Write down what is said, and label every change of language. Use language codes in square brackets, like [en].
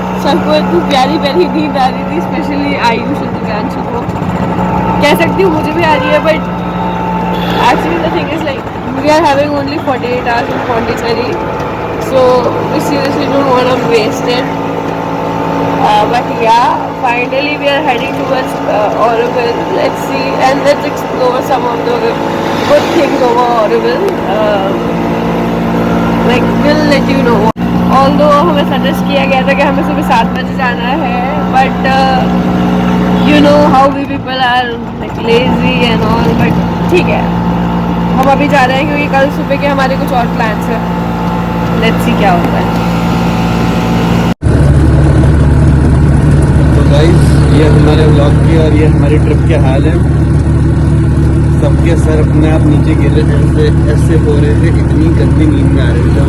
[hi] सबको इतनी प्यारी प्यारी नींद आ रही थी, स्पेशली आयुष और दिव्यांशु को। कह सकती हूँ मुझे भी आ रही है, [en] But actually the thing is like we are having only 48 hours in Pondicherry, so we seriously don't want to waste it. But yeah, finally we are heading towards Auroville. Let's see and let's explore some of the good things over Auroville. Like we'll let you know. Although [hi] हमें suggest किया गया था कि हमें सुबह 7 बजे जाना है, [en] but you know how we people are like lazy and all. [hi] But ठीक है, हम अभी जा रहे हैं क्योंकि कल सुबह के हमारे कुछ और प्लान्स हैं। [en] Let's see [hi] क्या होता है। गाइस ये हमारे व्लॉग की और ये हमारी ट्रिप के हाल है। सबके सर अपने आप नीचे गिर रहे थे, ऐसे हो रहे थे, इतनी गंदी नींद में आ रहे थे।